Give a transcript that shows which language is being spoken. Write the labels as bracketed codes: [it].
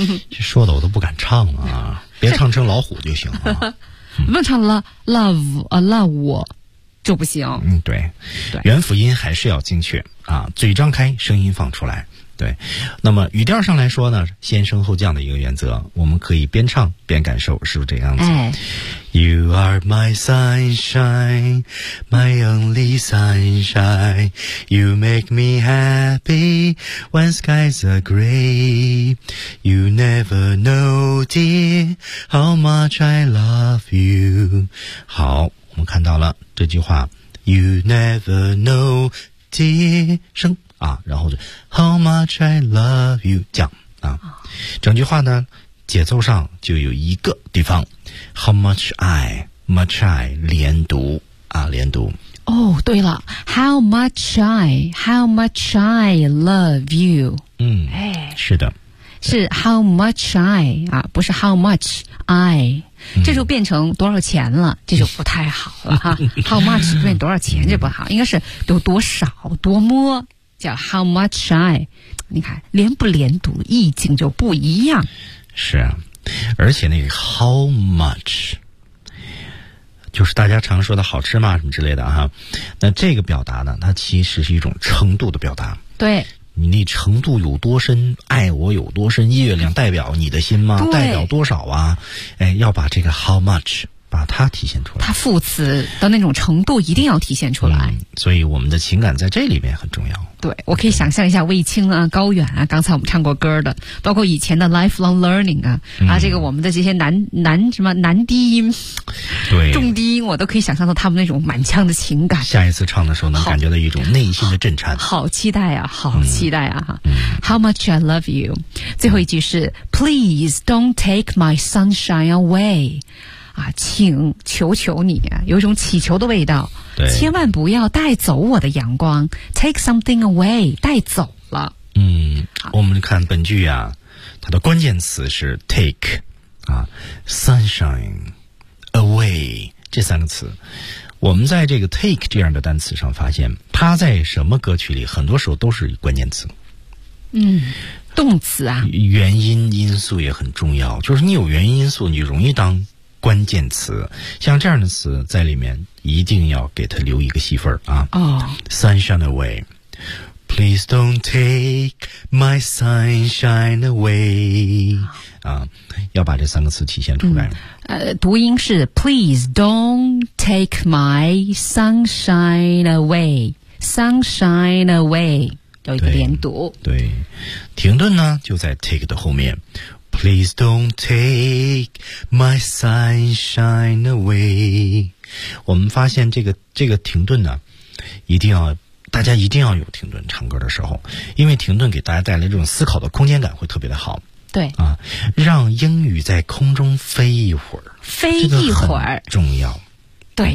[zh] 这说的我都不敢唱啊，别唱成老虎就行了。不唱 love 就不行。对，元辅音还是要精确啊，嘴张开，声音放出来。对，那么语调上来说呢，先升后降的一个原则，我们可以边唱边感受，是不是这样子？哎、 [en] You are my sunshine, my only sunshine. You make me happy when skies are gray. You never know, dear, how much I love you. [zh] 好，我们看到了这句话 ， [en] You never know, dear， [zh] 升。啊，然后就 [en] How much I love you [zh] 降啊，整句话呢节奏上就有一个地方 [en] How much I much I [zh] 连读啊，连读 [en] 哦、oh, [zh] 对了 [en] How much I how much I love you [zh] 是的，是 [en] How much I [zh] 啊，不是 How much I这就变成多少钱了，这就不太好了哈。How much 变多少钱这不好，应该是有多少多么叫 How much I， 你看连不连读意境就不一样。是啊，而且那个 How much 就是大家常说的好吃吗什么之类的哈、啊。那这个表达呢，它其实是一种程度的表达。对，你程度有多深，爱我有多深，月亮代表你的心吗？代表多少啊？哎，要把这个 How much 把它体现出来，它副词的那种程度一定要体现出来。所以我们的情感在这里面很重要。对，我可以想象一下卫青啊、高远啊，刚才我们唱过歌的，包括以前的 [en] lifelong learning [zh] 啊、啊，这个我们的这些男什么男低音，对，重低音，我都可以想象到他们那种满腔的情感。下一次唱的时候能感觉到一种内心的震颤。好期待啊，好期待啊！哈、嗯、 [en] ，How much I love you。 [zh] 最后一句是 [en] Please don't take my sunshine away。 [zh] 啊，请求求你，有一种祈求的味道。对，千万不要带走我的阳光 ， [en] take something away， [zh] 带走了。我们看本句啊，它的关键词是 take， 啊 ， [en] sunshine away [zh] 这三个词。我们在这个 take 这样的单词上发现，它在什么歌曲里，很多时候都是关键词。动词啊，原因因素也很重要，就是你有原因因素，你容易当。关键词，像这样的词在里面一定要给他留一个戏份啊。 [en] Sunshine away. Please don't take my sunshine away. [zh] 啊，要把这三个词体现出来。读音是 [en] Please don't take my sunshine away. Sunshine away. [zh] 有一个连读。对。停顿呢就在 take 的后面。 [en] Please don't take my sunshine away. [zh] 我们发现这个停顿呢，一定要大家一定要有停顿唱歌的时候，因为停顿给大家带来这种思考的空间感会特别的好。对啊，让英语在空中飞一会儿，飞一会儿、这个、重要。对